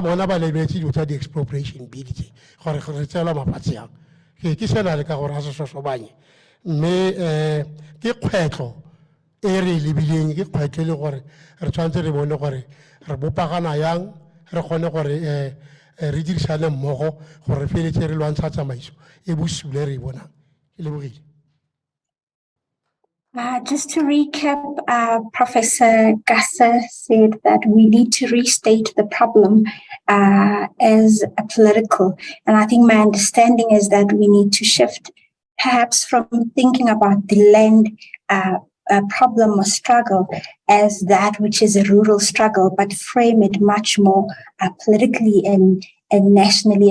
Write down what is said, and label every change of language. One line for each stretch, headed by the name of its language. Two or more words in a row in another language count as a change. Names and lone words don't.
Tswana: bona ba lebeletse dilo tsa di-expropriation bill tse gore re tseelwa mafatshe yang ke sena le ka gore a se sosobanye mme ke kgwetlho e re lebileng ke kgwetlho e le gore re tshwanetse re bone gore re bopagana yang re kgone gore re dirisane mmogo gore re feletse re lwantsha tsamaiso e bosule re e bonang ke lebogile.
English: Just to recap, Professor Gassa said that we need to restate the problem as a political. And I think my understanding is that we need to shift perhaps from thinking about the land problem or struggle as that which is a rural struggle, but frame it much more politically and nationally.